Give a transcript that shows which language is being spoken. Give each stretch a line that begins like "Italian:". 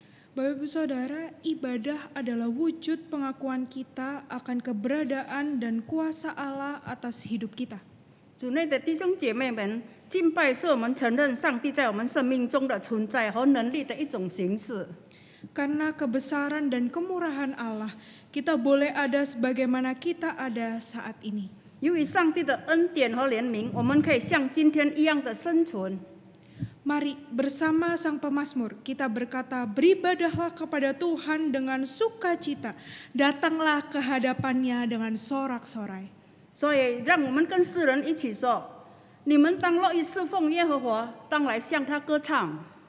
Indonesian: Bapak Ibu Saudara, ibadah adalah wujud pengakuan kita akan keberadaan dan kuasa Allah atas hidup kita.
Chinese: 主内的弟兄姐妹们，敬拜是我们承认上帝在我们生命中的存在和能力的一种形式。
Indonesian: Karena kebesaran dan kemurahan Allah, kita boleh ada sebagaimana kita ada saat ini.
Chinese: 由于上帝的恩典和怜悯，我们可以像今天一样的生存。
Indonesian: Mari bersama Sang Pemazmur kita berkata, beribadahlah kepada Tuhan dengan sukacita, datanglah ke hadapannya dengan sorak-sorai.
Chinese: 所以，让我们跟世人一起说：你们当乐意侍奉耶和华，当来向他歌唱。